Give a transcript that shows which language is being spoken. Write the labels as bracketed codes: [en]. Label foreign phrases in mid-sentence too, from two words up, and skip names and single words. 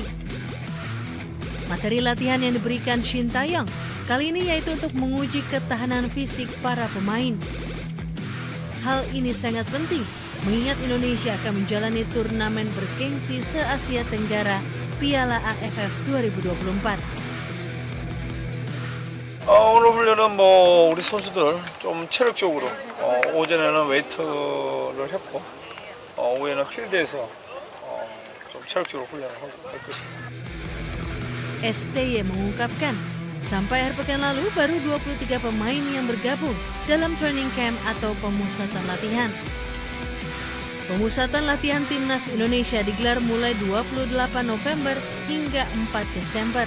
[id] Materi latihan yang diberikan Sintayong kali ini yaitu untuk menguji ketahanan fisik para pemain. Hal ini sangat penting mengingat Indonesia akan menjalani turnamen bergengsi se-Asia Tenggara Piala AFF 2024. [ko] 오늘 훈련은 우리 선수들 좀 체력적으로 오전에는 웨이트를 했고 오후에는 필드에서 좀 체력적으로 훈련을 하고 했거든요. [id] STY mengungkapkan, sampai akhir pekan lalu baru 23 pemain yang bergabung dalam [en] training camp [id] atau pemusatan latihan. Pemusatan latihan Timnas Indonesia digelar mulai 28 November hingga 4 Desember.